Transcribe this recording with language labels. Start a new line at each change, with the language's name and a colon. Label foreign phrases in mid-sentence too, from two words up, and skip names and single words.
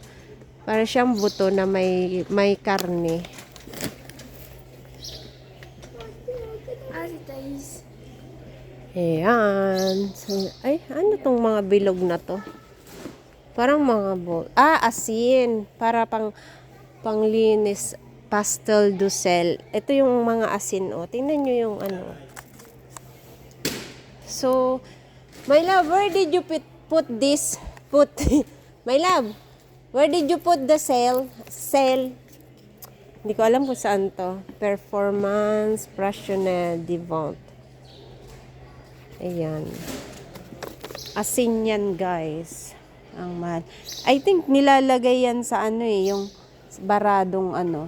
Filipino: Para siyang buto na may karne. Ayan. So, ay, ano tong mga bilog na to? Parang mga asin. Para panglinis.
French: Pastel du sel. Ito yung mga asin, oh. Tingnan nyo yung ano.
English: So, my love, where did you put this? My love, where did you put the sel?
Filipino: Hindi ko alam kung saan to. Performance, Prationnel, Devant. Ayan. Asin yan, guys. Ang mahal.
English: I think
Filipino: nilalagay yan sa ano eh, yung baradong ano.